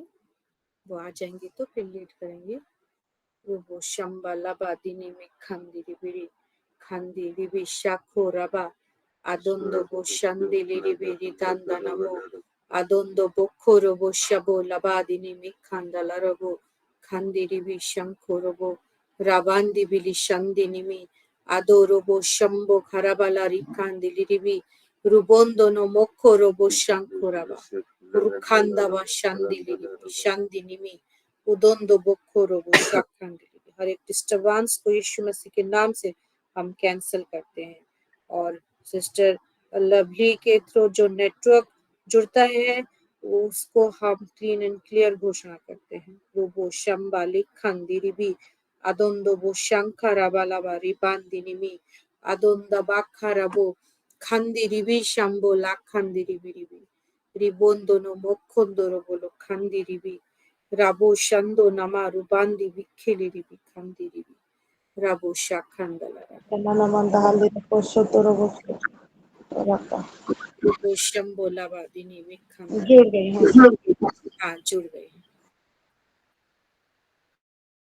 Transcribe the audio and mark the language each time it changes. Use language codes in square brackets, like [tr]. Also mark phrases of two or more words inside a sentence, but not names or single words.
[hi] वो आ जाएंगे तो फिर लीड करेंगे। वो शंबा लबा दिनी में खंदिरी बिरी खंदिरी भी शाखो रबा adondo bo shandili ribiri tandanamo adondo bokkoro bo shabo labadini mikhandalarabo khandiri bi shankorobo rabandi bili shandini mi adoro bo shambo kharabalari khandili ribi rubondo no mokkoro bo shankoraba rukhanda ba shandili ribi shandini mi udondo bokkoro bo shakhandili। हर एक डिस्टर्बेंस को यीशु मसीह के नाम से हम कैंसिल करते हैं। और सिस्टर लवली के थ्रू जो नेटवर्क जुड़ता है उसको हम [en] clean and clear [hi] घोषणा करते हैं। रोबो शंबाली खंदिरी भी अदोंदो बो शंखरा बालाबारी बांदिनी मी अदोंदा बाखाराबो खंदिरी भी शंबो ला खंदिरी बिरी भी रिबोंदो नो मोखोंदो बोलो खंदिरी भी राबो शंदो नमारु बांदी भी खिलिरी भी खंदिरी भी राबो शाखंदला रुबो शंबो लाबादिनी में खंदला। जुड़ गए हैं। हाँ जुड़ गए हैं।